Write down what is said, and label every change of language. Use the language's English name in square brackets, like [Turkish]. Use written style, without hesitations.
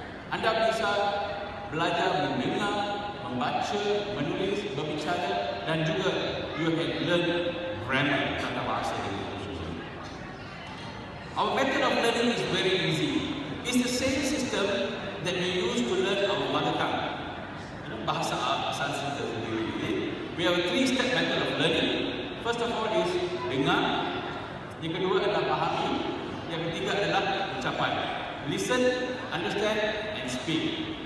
[Malay] Anda bisa belajar mendengar, membaca, menulis, berbicara, dan juga [English] you can learn grammar, [Malay] tata bahasa dengan khususnya. [English] Our method of learning is very easy. It's the same system that we use to learn our mother tongue. [Malay] Bahasa asal kita sendiri. [English] We have a 3-step method of learning. First of all is [Malay] dengar. Yang kedua adalah pahami. Yang ketiga adalah ucapan. [English] Listen, understand, and speak.